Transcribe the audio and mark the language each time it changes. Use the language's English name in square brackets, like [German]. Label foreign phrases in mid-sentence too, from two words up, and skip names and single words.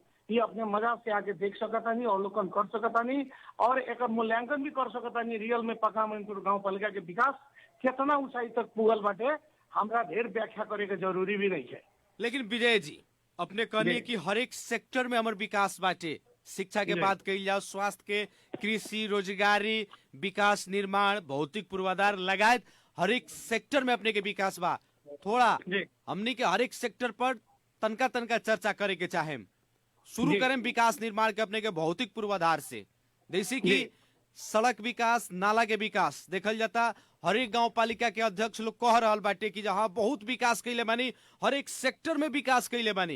[Bhojpuri] ये अपने मजा से आके देख सकता नहीं, अवलोकन कर सकता नहीं और एक मूल्यांकन भी कर सकता नहीं रियल में पकहा मैनपुर गांव पालिका के विकास कितना ऊंचाई तक पुगल बाटे। हमरा ढेर व्याख्या करे के जरूरी भी नहीं है। लेकिन विजय जी अपने कहनी कि हर एक सेक्टर में हमारे विकास बाटे। शिक्षा के बात कही जाओ, स्वास्थ्य के, कृषि, रोजगारी, विकास निर्माण, भौतिक पूर्वाधार लगायत हर एक सेक्टर में अपने के विकास बा। थोड़ा हमनी के हर एक सेक्टर पर तनका चर्चा करे के चाहे। शुरू करें विकास निर्माण के अपने के भौतिक पूर्वाधार से। जैसे कि सड़क विकास, नाला के विकास देखल जाता। हर एक गांव पालिका के अध्यक्ष लोग कह रहल बाटे कि जहाँ बहुत विकास कैले बानी, हर एक सेक्टर में विकास कैले बानी।